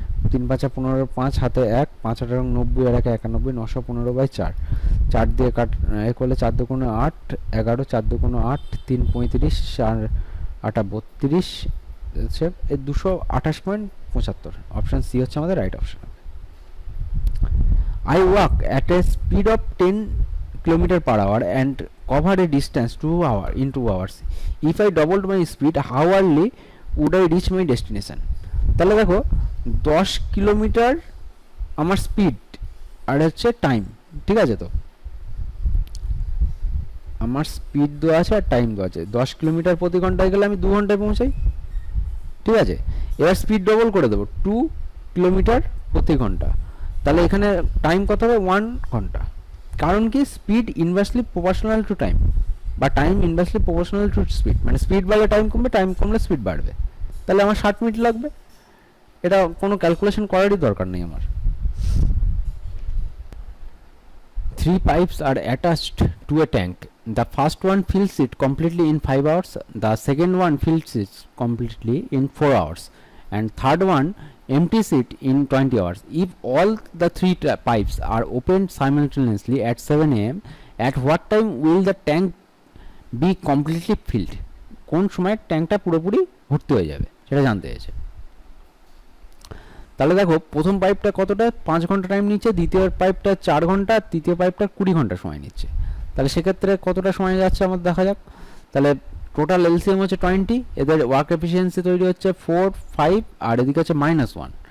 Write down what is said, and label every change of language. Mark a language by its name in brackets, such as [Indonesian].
[Bangla] তিন পাঁচা 15, 5 হাতে 1, 5 8 90 আর 1 91, 915/4, 4 দিয়ে কাট এ করলে 4 দুগুণে 8, 11, 4 দুগুণে 8, 3 35, 4 8 32, হচ্ছে 228.75। অপশন সি হচ্ছে আমাদের right option. [English] I walk at a speed of 10 km/h and cover a distance 2 hours in 2 hours. If I doubled my speed, how early would I reach my destination? [Bangla] তাহলে দেখো 10 কিলোমিটার আমার speed আর হচ্ছে time, ঠিক আছে? তো আমার speed দেওয়া আছে আর টাইম দেওয়া আছে। 10 কিলোমিটার প্রতি ঘন্টায় গেলে আমি 2 ঘন্টায় পৌঁছাই, ঠিক আছে? এবার স্পিড ডবল করে দেবো 2 কিলোমিটার প্রতি ঘন্টা, তাহলে এখানে টাইম কত হবে 1 ঘন্টা। কারণ কি speed inversely proportional to time, বা time inversely proportional to speed, মানে স্পিড বাড়লে টাইম কমবে, টাইম কমলে স্পিড বাড়বে। তাহলে আমার 60 মিনিট লাগবে, এটা কোনো ক্যালকুলেশন করারই দরকার নেই আমার। [English] 3 pipes are attached to a tank. The first one fills it completely in 5 hours, the second one fills it completely in 4 hours, and third one empties it in 20 hours. If all the 3 pipes are opened simultaneously at 7 am, at what time will the tank be completely filled? [Bangla] কোন সময় ট্যাঙ্কটা পুরোপুরি ভর্তি হয়ে যাবে সেটা জানতে চাইছে। তাহলে দেখো প্রথম পাইপটা কতটা 5 ঘন্টা টাইম নিচ্ছে, দ্বিতীয় পাইপটা 4 ঘন্টা, তৃতীয় পাইপটা 20 ঘন্টা সময় নিচ্ছে। তাহলে সেক্ষেত্রে কতটা সময় যাচ্ছে আমার দেখা যাক। তাহলে টোটাল এলসিএম হচ্ছে 20, এদের ওয়ার্ক এফিসিয়েন্সি তৈরি হচ্ছে 4, 5 আর এদিকে হচ্ছে -1।